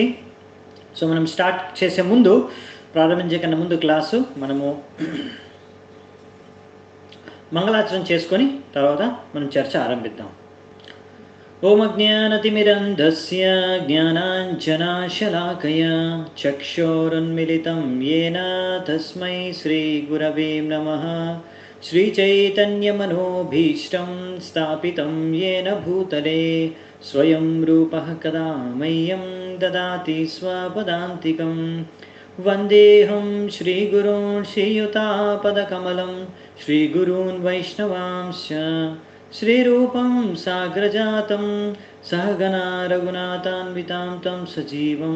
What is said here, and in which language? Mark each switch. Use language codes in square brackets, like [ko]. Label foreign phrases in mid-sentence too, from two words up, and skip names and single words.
[te] సో మనం స్టార్ట్ చేసే ముందు, ప్రారంభించే కన్నా ముందు క్లాసు మనము మంగళాచరణ చేసుకొని తర్వాత మనం చర్చ ఆరంభిద్దాం. [sa] ఓం అజ్ఞానతిమిరంధస్య జ్ఞానాంజనాశలాకయ చక్షోరున్మిళితం యేన తస్మై శ్రీగురవే నమః. श्रीचैतन्यमनोभीष्टं स्थापितं येन भूतले स्वयं रूपः कदा मह्यं ददाति स्वपदान्तिकं. वन्देऽहं श्रीगुरून् श्रीयुतापदकमलं श्रीगुरून् वैष्णवांश्च श्रीरूपं साग्रजातं सहगना रघुनाथान्वितां तं सजीवं